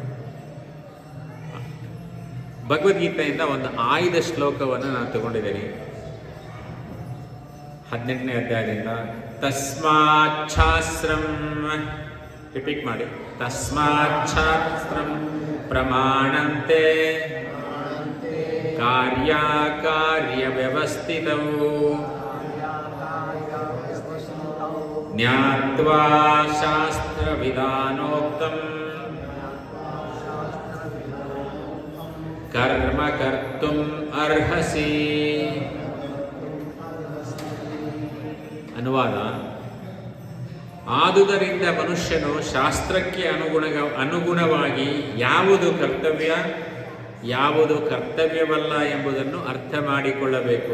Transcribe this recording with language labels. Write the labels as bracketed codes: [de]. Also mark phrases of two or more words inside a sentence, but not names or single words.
[kn] ಭಗವದ್ಗೀತೆಯಿಂದ ಒಂದು ಆಯ್ದ ಶ್ಲೋಕವನ್ನು ನಾನು ತಗೊಂಡಿದ್ದೀನಿ, 18ನೇ ಅಧ್ಯಾಯದಿಂದ. [sa] ತಸ್ಮಾಚ್ಛಾಸ್ತ್ರಂ, [kn] ರಿಪೀಟ್ ಮಾಡಿ, [sa] ತಸ್ಮಾಚ್ಛಾಸ್ತ್ರಂ ಪ್ರಮಾಣಂತೆ ಕಾರ್ಯಕಾರ್ಯ ವ್ಯವಸ್ಥಿತೌ ಜ್ಞಾತ್ವಾ ಶಾಸ್ತ್ರ ವಿಧಾನೋಕ್ತಂ ಕರ್ಮ ಕರ್ತುಂ ಅರ್ಹಸಿ. [kn] ಅನುವಾದ: ಆದುದರಿಂದ ಮನುಷ್ಯನು ಶಾಸ್ತ್ರಕ್ಕೆ ಅನುಗುಣವಾಗಿ ಯಾವುದು ಕರ್ತವ್ಯ, ಯಾವುದು ಕರ್ತವ್ಯವಲ್ಲ ಎಂಬುದನ್ನು ಅರ್ಥ ಮಾಡಿಕೊಳ್ಳಬೇಕು.